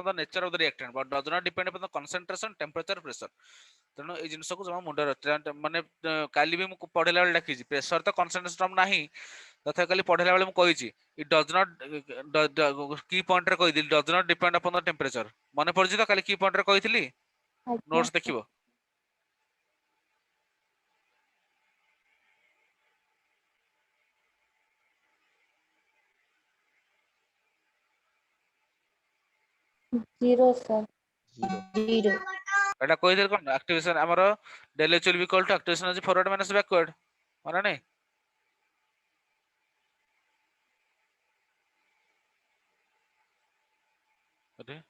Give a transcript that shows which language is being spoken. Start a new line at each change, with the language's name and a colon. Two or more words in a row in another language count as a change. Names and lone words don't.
English: the nature of the reactant but does not depend upon the concentration temperature pressure
Odia: ତେଣୁ ଏଇ ଜିନିଷକୁ ଜମା ମୁଣ୍ଡରେ ମାନେ କାଲି ବି ମୁଁ ପଢିଲା ବେଳେ ଲେଖିଛି ପ୍ରେସର ତ କନସେଣ୍ଟ୍ରେସନ ନାହିଁ ତଥାପି କାଲି ପଢିଲା ବେଳେ ମୁଁ କହିଛି
English: it does not
Odia: କି ପଏଣ୍ଟରେ କହିଥିଲି
English: does not depend upon the temperature
Odia: ମନେ ପଡୁଛି ତ କାଲି କି ପଏଣ୍ଟରେ କହିଥିଲି आज्ञा ନୋଟ୍स ଦେଖିବ 0 सर 0. 0 ଏଟା କହିଦେଲି କଣ ଆକ୍ଟିଭେସନ ଆମର
English: del H will be equal to activation energy forward minus backward
Odia: ମନେ ନାହିଁ अरे